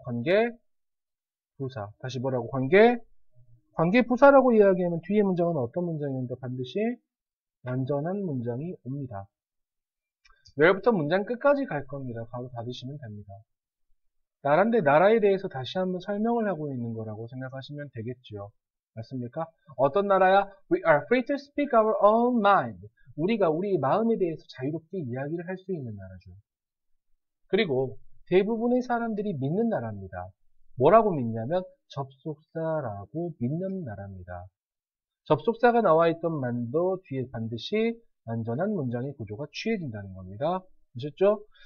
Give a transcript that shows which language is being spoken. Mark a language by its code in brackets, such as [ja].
[ko] 관계 부사. 다시 뭐라고? 관계 부사라고 이야기하면 뒤에 문장은 어떤 문장이 온다? 반드시 완전한 문장이 옵니다. where부터 문장 끝까지 갈 겁니다. 바로 닫으시면 됩니다. 나라인데 나라에 대해서 다시 한번 설명을 하고 있는 거라고 생각하시면 되겠죠. 맞습니까? 어떤 나라야? [en] We are free to speak our own mind. [ko] 우리가 우리 마음에 대해서 자유롭게 이야기를 할 수 있는 나라죠. 그리고 대부분의 사람들이 믿는 나라입니다. 뭐라고 믿냐면 접속사라고 믿는 나라입니다. 접속사가 나와 있던 만도 뒤에 반드시 완전한 문장의 구조가 취해진다는 겁니다. 아셨죠?